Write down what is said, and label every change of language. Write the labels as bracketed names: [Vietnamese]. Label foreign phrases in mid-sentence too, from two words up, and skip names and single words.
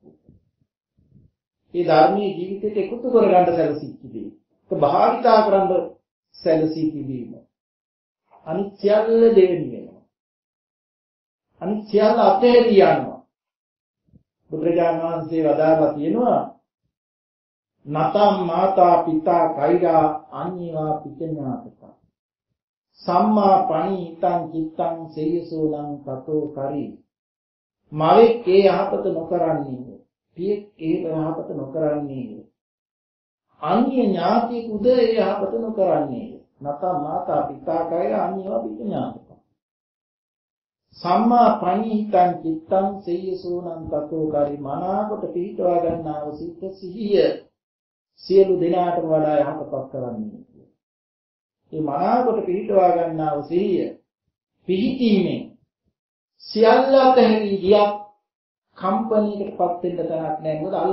[Sinhala] මේ ධර්මයේ ජීවිතයට එකතු කරගන්න සැලසී තිබේ. ඒක භාවිතා කරන්න සැලසී තිබීම. අනිත් සියල්ල දෙවෙනි වෙනවා. අනිත් සියල්ල අතහැරී යනවා. බුදුරජාණන් වහන්සේ වදාළා තියෙනවා [Pali] නතම් මාතා පිතා කෛරා අඤ්ඤේවා පිචඤ්ඤාතක සම්මා පණීතං චිත්තං සේයසෝලං තතෝ කරි [Sinhala] මවෙක් ඒ යහපත නොකරන්නේ පියෙක් ඒ යහපත නොකරන්නේ අන්‍ය ඥාතියෙකුද ඒ යහපත නොකරන්නේ [Pali] නතම් මාතා පිතා කෛරා අඤ්ඤේවා පිචඤ්ඤාතක සම්මා පණීතං චිත්තං සේයසෝලං තතෝ කරි [Sinhala] මනාකොට පිහිටවා ගන්නා වූ සිත සිහිය සියලු දෙනාටම වඩා යහපතක් කරන්නේ. මේ මනාවකට පිළිටවා ගන්නා වූ සිහිය පිහිටීමෙන් සියල්ල අතහැරී ගියත් කම්පණයකටපත් වෙන්න තැනක් නැහැ.